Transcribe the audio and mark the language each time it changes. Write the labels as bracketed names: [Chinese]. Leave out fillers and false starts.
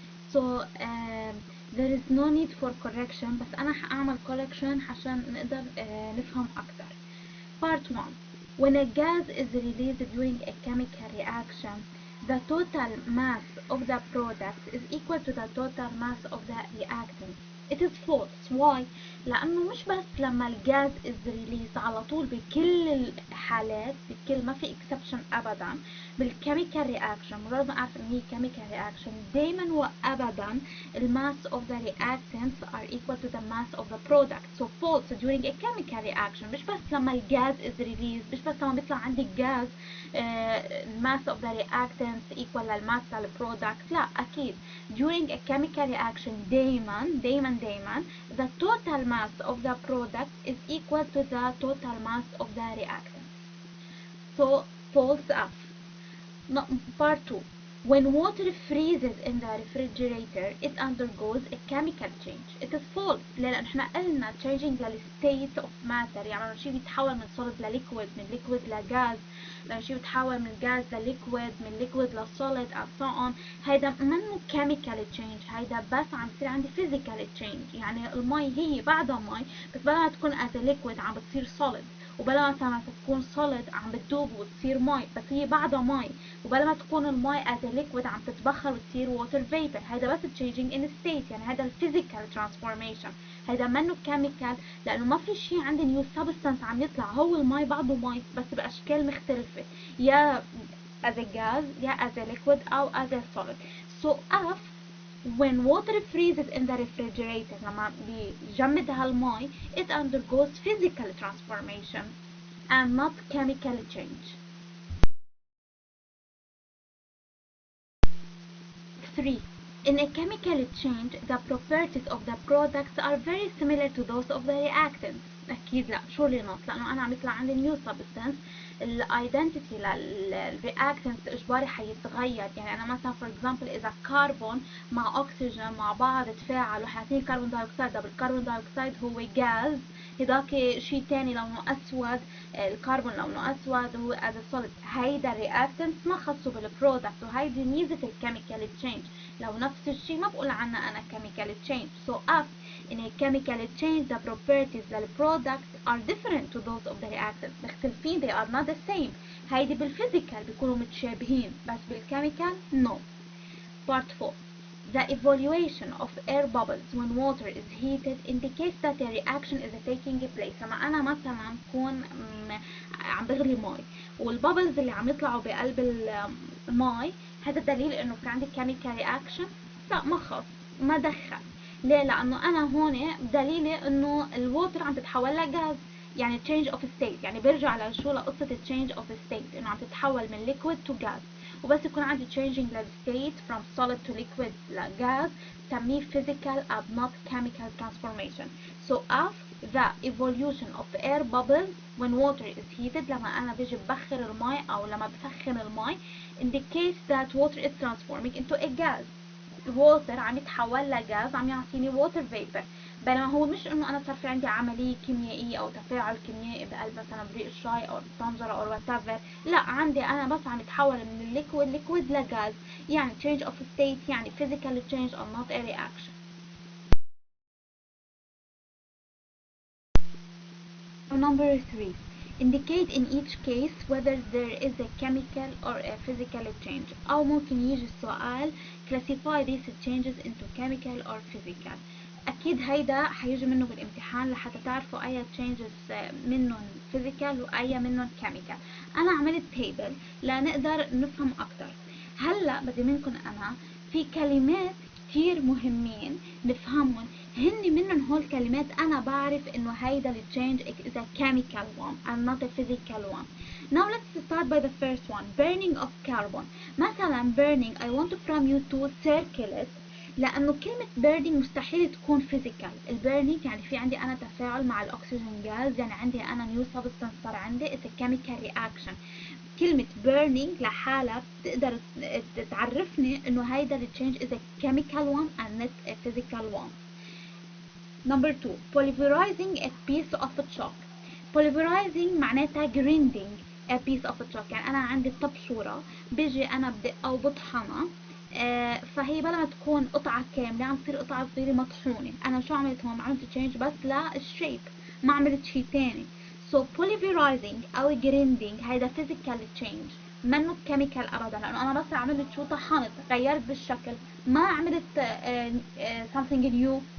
[English] So there is no need for correction, [Arabic] بس أنا هعمل [English] correction [Arabic] عشان نقدر نفهم أكتر. [English] Part 1. When a gas is released during a chemical reaction, the total mass of the product is equal to the total mass of the reactant. It is false. Why؟ [Arabic] لأنه مش بس لما الجاز [English] is released [Arabic] على طول بكل الحالات، بكل ما في exception أبدا بالchemical reaction، مجرد ما أعرف إن هي chemical reaction دايما وأبدا [English] mass of the reactants are equal to the mass of the product. So false during a chemical reaction، [Arabic] مش بس لما الجاز [English] is released، [Arabic] مش بس لما بيطلع عندي الجاز [English] mass of the reactants equal للماس للproduct، [Arabic] لا أكيد [English] during a chemical reaction دايما the total mass of the product is equal to the total mass of the reactant. So false F. No, part 2. When water freezes in the refrigerator, it undergoes a chemical change. It is false. [Arabic] ليه؟ لأن احنا قلنا changing للstate of matter، يعني لما شيء بيتحول من solid لliquid، من liquid لغاز، لما شيء بيتحول من غاز لliquid، من liquid لsolid [English] and so on، [Arabic] هيدا منه chemical change، هيدا بس عم بصير عندي physical change. يعني المي هي بعدها مي، بس بدل ما تكون [English] as a liquid [Arabic] عم بتصير solid، وبلا ما تكون solid عم بتدوب وتصير مي، بس هي بعدها مي، وبلا ما تكون المي as a liquid عم تتبخر وتصير water vapor. هيدا بس changing in state، يعني هيدا physical transformation، هيدا منه chemical، لأنه ما في شيء عندي new substance عم يطلع، هو المي بعده مي بس بأشكال مختلفة، يا [English] as a gas [Arabic] يا [English] as a liquid [Arabic] أو [English] as a solid. So F when water freezes in the refrigerator، [Arabic] لما بيجمد هالمي [English] it undergoes physical transformation and not chemical change. 3. In a chemical change, the properties of the products are very similar to those of the reactants. [Arabic] أكيد لا، [English] surely not، [Arabic] لأنه أنا عم يطلع عندي new substance، ال identity للreactants إجباري حيتغير. يعني أنا مثلا [English] for example [Arabic] إذا كربون مع أكسجين مع بعض تفاعلوا حيعطيني كربون دايوكسيد، طب الكربون دايوكسيد هو غاز، هداك شيء تاني لونه أسود، الكربون لونه أسود هو as a solid. هيدا reactants ما خصوا بالبرودكت، وهيدي ميزة الكيميكال تشينج. لو نفس الشيء ما بقول عنها أنا chemical change. [English] So F in a chemical change the properties للproduct are different to those of the reactants، [Arabic] مختلفين، [English] they are not the same. [Arabic] هيدي بالفيزيكال بيكونوا متشابهين، بس بالكيميكال no. [English] Part 4. The evaluation of air bubbles when water is heated indicates that a reaction is taking place. [Arabic] لما أنا مثلا بكون عم بغلي مي والبابلز اللي عم يطلعوا بقلب المي، هذا دليل إنه في عندي chemical reaction؟ لا، ما خص، ما دخل. ليه؟ لأنه أنا هون دليلي إنه الووتر عم تتحول لغاز، يعني change of state، يعني برجع لشو لقصة change of state، إنه عم تتحول من [English] liquid to gas. [Arabic] وبس يكون عندي [English] changing state from solid to liquid [Arabic] لغاز سميه [English] physical and not chemical transformation. So F the evolution of air bubbles when water is heated، [Arabic] لما أنا بيجي ببخر المي أو لما بسخن المي [English] indicates that water is transforming into a gas. [Arabic] الووتر عم يتحول لغاز، عم يعطيني water vapor، بينما هو مش انه انا صار في عندي عمليه كيميائيه او تفاعل كيميائي بقلب مثلا بريق الشاي او الطنجره او whatever، لا، عندي انا بس عم يتحول من الليكويد لغاز، يعني change of state، يعني [English] physical change or not a reaction. Number 3. Indicate in each case whether there is a chemical or a physical change. [Arabic] أو ممكن يجي السؤال [English] classify these changes into chemical or physical. [Arabic] أكيد هيدا حيجي منه بالامتحان لحتى تعرفوا أي changes منهم physical وأي منهم chemical. أنا عملت table لنقدر نفهم أكتر. هلا بدي منكم أنا في كلمات كتير مهمين نفهمهم، هن منهم هول كلمات أنا بعرف إنه هيدا ال change [English] is a chemical one and not a physical one. Now let's start by the first one, burning of carbon. مثلا burning I want from you to circle it، [Arabic] لأنه كلمة [English] burning [Arabic] مستحيل تكون [English] physical. [Arabic] البيرنينج يعني في عندي أنا تفاعل مع الأكسجين غاز، يعني عندي أنا new substance صار عندي [English] it's a chemical reaction. [Arabic] كلمة burning لحالها بتقدر تعرفني إنه هيدا ال change [English] is a chemical one and not a physical one. Number 2, pulverizing a piece of chalk. Pulverizing معناتها grinding a piece of chalk. [Arabic] يعني أنا عندي الطبشورة بيجي أنا بدقها وبطحنها، فهي بلا ما تكون قطعة كاملة عم تصير قطعة صغيرة مطحونة. أنا شو عملت هون؟ عملت change بس للشيب، ما عملت شي تاني. So pulverizing أو grinding هيدا physical change، منه chemical أبدا، لأنه أنا بس عملت شو؟ طحنت، غيرت بالشكل، ما عملت [English] something new.